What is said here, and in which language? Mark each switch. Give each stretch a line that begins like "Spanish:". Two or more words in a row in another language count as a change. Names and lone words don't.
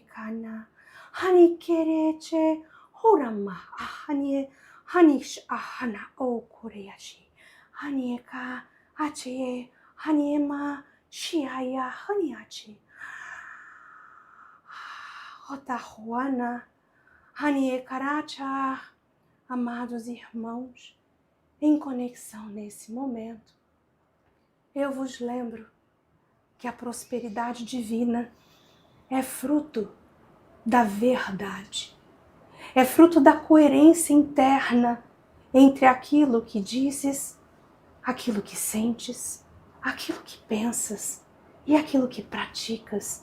Portuguese: Kana Hanikereche Horama Ahanie Hanish Ahana O Koreyashi Hanieka Ache Haniema Shiaya Haniachi Otahuana Haniekaracha. Amados irmãos, em conexão nesse momento, eu vos lembro que a prosperidade divina é fruto da verdade, é fruto da coerência interna entre aquilo que dizes, aquilo que sentes, aquilo que pensas e aquilo que praticas.